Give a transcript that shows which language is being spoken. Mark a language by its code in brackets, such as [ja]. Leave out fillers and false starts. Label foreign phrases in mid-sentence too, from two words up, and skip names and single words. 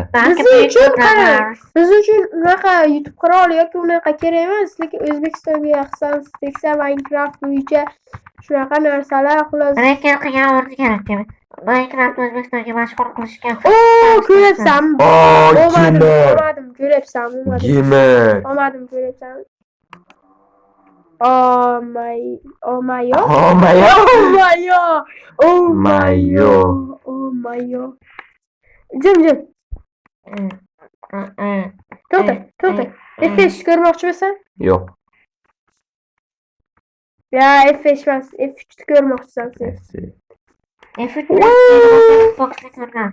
[uz] Biz uchun unaqa YouTube quroli yoki unaqa kerak emas, lekin O'zbekistonga hisob teksa Minecraft bo'yicha shunaqa narsalar xullas. Lekin qilgan o'rni kerak. Minecraft O'zbekistonga mashhur qilishgan. Ko'ryapsan. Olmadim, ko'ryapsan. Olmadim, ko'ryapsan. [en] Oh my god. [uz] Jim. To'xta. F5 ko'rmoqchimisan? Yo'q. Ya F5 emas, F3 ko'rmoqchisan sen. F3 Xbox'ni ko'rgan.